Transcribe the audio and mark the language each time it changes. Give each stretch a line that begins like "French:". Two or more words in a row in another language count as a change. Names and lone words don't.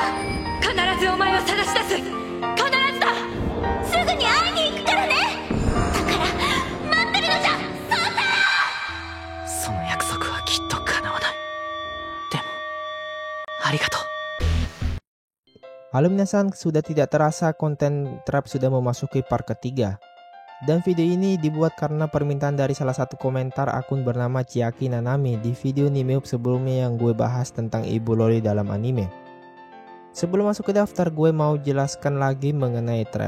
Japanese: 必ずお前を探し出す。必ずだ。すぐに会いに行くからね。だから待ってるのじゃ、そうた。その約束はきっと叶わない。でもありがとう。
Indonesian: Halo minasan, sudah tidak terasa konten trap sudah memasuki part ketiga. Dan video ini dibuat karena permintaan dari salah satu komentar akun bernama Chiaki Nanami di video Nimehub sebelumnya yang gue bahas tentang ibu loli dalam anime. Sebelum masuk ke daftar, gue mau jelaskan lagi mengenai trap.